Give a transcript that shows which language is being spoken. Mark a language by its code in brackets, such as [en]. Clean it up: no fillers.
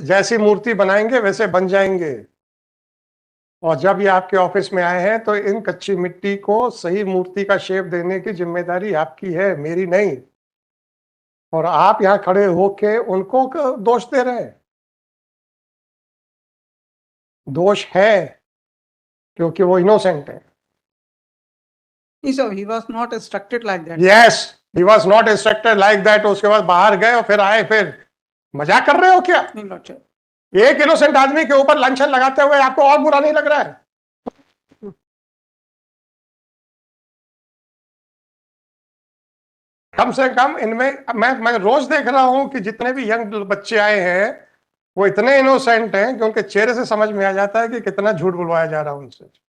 [hi] जैसी मूर्ति बनाएंगे वैसे बन जाएंगे. और जब ये आपके ऑफिस में आए हैं तो इन कच्ची मिट्टी को सही मूर्ति का शेप देने की जिम्मेदारी आपकी है, मेरी नहीं. और आप यहां खड़े होके उनको दोष दे रहे हैं. दोष है क्योंकि वो इनोसेंट है. [en] so he was not instructed like that. Yes, he was not instructed like that. [hi] उसके बाद बाहर गए और फिर आए. फिर मजाक कर रहे हो क्या? नहीं Lordship. एक इनोसेंट आदमी के ऊपर लांछन लगाते हुए आपको और बुरा नहीं लग रहा है? कम से कम इनमें मैं रोज देख रहा हूं कि जितने भी यंग बच्चे आए हैं वो इतने इनोसेंट हैं कि उनके चेहरे से समझ में आ जाता है कि कितना झूठ बुलवाया जा रहा है उनसे.